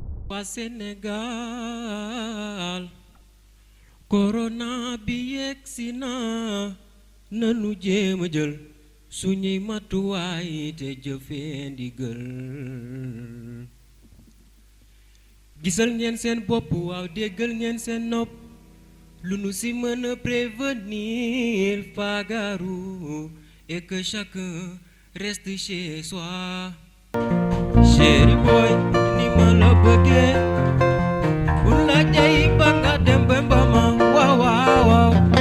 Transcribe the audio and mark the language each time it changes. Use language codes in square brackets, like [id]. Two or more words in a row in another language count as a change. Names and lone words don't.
[wo] Waa Sénégal, corona bi yegsi na, nanu jéem a jël suñuy matuwaay te jëfee ndigal. Gisal ngeen seen bopp, waaw, déggal ngeen seen nopp, lu nu si mën a prévenir, fagaru, [fr] et que chacun Reste chez soi. [wo] Chéri boy, ni ma la bëggee. Bu la jay ba nga dem ba mba ma. Waaw, waaw, waaw.